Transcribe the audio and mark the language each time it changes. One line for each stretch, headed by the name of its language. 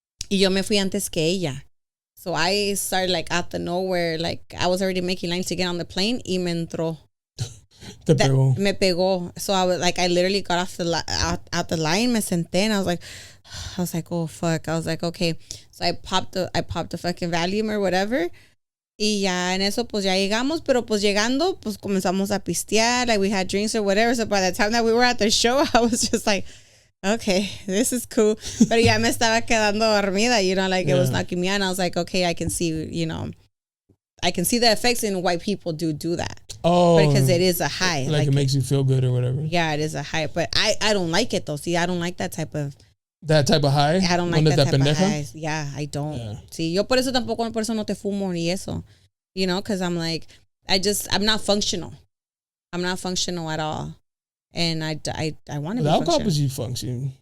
Spanish: Y yo me fui antes que ella.
English: So I started like out the nowhere, like I was already making lines to get on the plane
Spanish: y me entró. Me pegó.
English: So I literally got off out the line,
Spanish: me senté,
English: and I was like, oh fuck. I was like, okay. So I popped the fucking Valium or whatever.
Spanish: Y ya en eso pues ya llegamos, pero pues llegando pues comenzamos a pistear,
English: like we had drinks or whatever. So by the time that we were at the show, I was just like, okay, this is cool.
Spanish: Pero ya me estaba quedando dormida,
English: you know, like it was knocking me out. And I was like, okay, I can see, you know, I can see the effects in why people do that. Oh, because it is a high. Like it makes you feel good or whatever. Yeah, it is a high. But I don't like it though. See, I don't like that type of high. I don't like that type of high. Yeah, I don't. Yeah. See,
Spanish: yo por eso no te fumo ni eso.
English: You know, because I'm like, I'm not functional. I'm not functional at all. And I want to be alcohol helps you function.